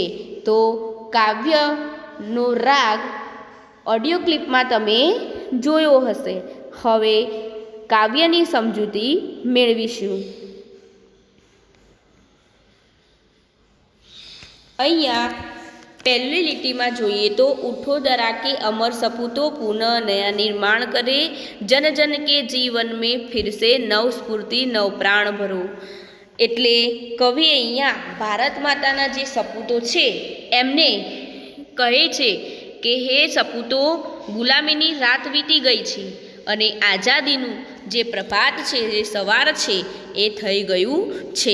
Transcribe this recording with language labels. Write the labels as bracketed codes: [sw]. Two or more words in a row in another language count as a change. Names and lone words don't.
[gu] તો કાવ્યનો રાગ ઓડિયો ક્લિપમાં તમે જોયો હશે. હવે કાવ્યની સમજૂતી મેળવીશું. અહીંયા પહેલી લીટીમાં જોઈએ તો [hi] ઉઠો धरा के अमर सपूतो पुनः नया निर्माण करे, जन जन के जीवन में फिर से नव स्फूर्ति नव प्राण भरो. [gu] એટલે કવિ અહીંયા ભારત માતાના જે સપૂતો છે એમને કહે છે કે હે સપૂતો, ગુલામીની રાત વીતી ગઈ છે અને આઝાદીનું જે પ્રભાત છે, જે સવાર છે એ થઈ ગયું છે.